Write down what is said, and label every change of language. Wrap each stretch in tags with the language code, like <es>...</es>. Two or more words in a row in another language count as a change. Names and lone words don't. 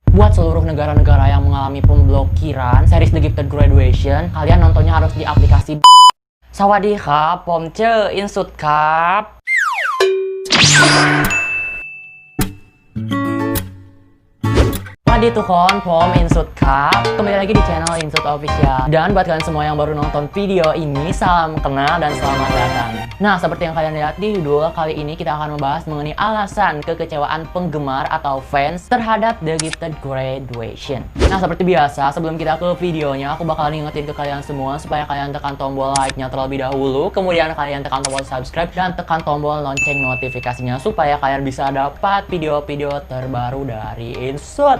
<id>Buat seluruh negara-negara yang mengalami pemblokiran series The Gifted Graduation, kalian nontonnya harus di aplikasi.</id> <th>สวัสดีครับ ผมชื่อ Insut ครับ สวัสดีทุกคน ผม Insut ครับ</th> <id>Kembali lagi di channel Insut Official. Dan buat kalian semua yang baru nonton video ini, salam kenal dan selamat datang. Nah, seperti yang kalian lihat di judul, kali ini kita akan membahas mengenai alasan kekecewaan penggemar atau fans terhadap The Gifted Graduation. Nah, seperti biasa, sebelum kita ke videonya, aku bakal ngingetin ke kalian semua supaya kalian tekan tombol like-nya terlebih dahulu, kemudian kalian tekan tombol subscribe dan tekan tombol lonceng notifikasinya supaya kalian bisa dapat video-video terbaru dari Insut.</id>